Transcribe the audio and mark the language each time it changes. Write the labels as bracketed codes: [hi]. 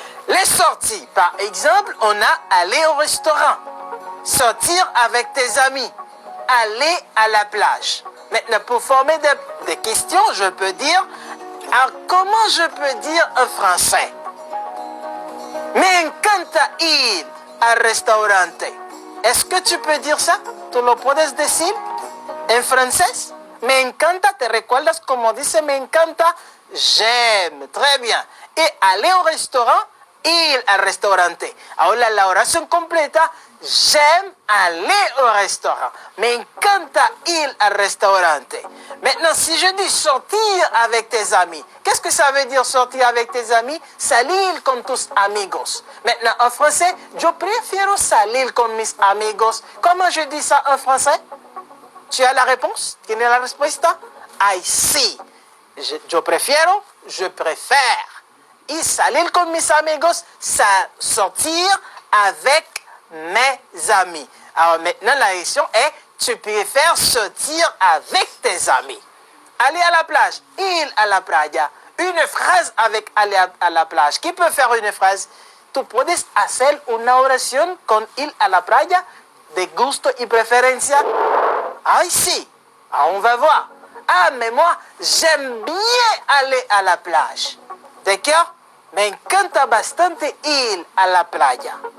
[fr] Les sorties, par exemple, on a aller au restaurant, sortir avec tes amis, aller à la plage. Maintenant, pour former des questions, je peux dire, alors comment je peux dire en français? [es] Me encanta ir al restaurante. [fr] Est-ce que tu peux dire ça? [es] ¿Tú lo puedes decir en francés? Me encanta, ¿te recuerdas cómo dice me encanta? [fr] J'aime, très bien. Et aller au restaurant, [es] ir al restaurante. Ahora la oración completa, [fr] j'aime aller au restaurant. [es] Me encanta ir al restaurante. [fr] Maintenant, si je dis sortir avec tes amis, qu'est-ce que ça veut dire sortir avec tes amis? [es] Salir con tus amigos. [fr] Maintenant, en français, [es] yo prefiero salir con mis amigos. [fr] Comment je dis ça en français? Tu as la réponse? [es] ¿Tienes la respuesta? Ay, sí. Yo prefiero, [fr] je préfère. [es] Y salir con mis amigos, [fr] sortir avec mes amis. Alors maintenant, la question est, tu préfères sortir avec tes amis. Aller à la plage, [es] ir a la playa. [fr] Une phrase avec aller a la plage. Qui peut faire une phrase? [es] Tú puedes hacer una oración con ir a la playa de gusto y preferencia. [fr] Ah, sí. Ah, on va voir. Ah, mais moi, j'aime bien aller à la plage. D'accord? [es] Me encanta bastante ir a la playa.